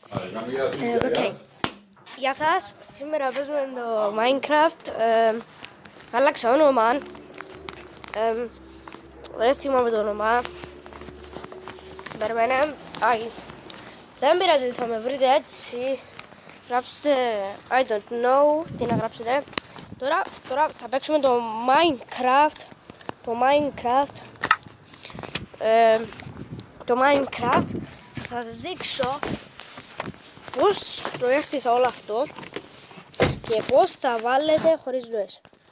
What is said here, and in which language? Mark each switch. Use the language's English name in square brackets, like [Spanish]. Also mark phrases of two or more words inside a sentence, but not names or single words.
[Greek] Okay. Γεια σας, σήμερα παίζουμε το Minecraft. Άλλαξα όνομα. Δεν θυμάμαι το όνομα. Περιμένε. Δεν πειράζει, θα με βρείτε έτσι. Γράψτε [English] I don't know. [Greek] Τι να γράψετε. Τώρα θα παίξουμε το Minecraft. Το Minecraft θα σας δείξω πώς το έχτισα όλο αυτό και πώς θα βάλετε χωρίς δουλειές.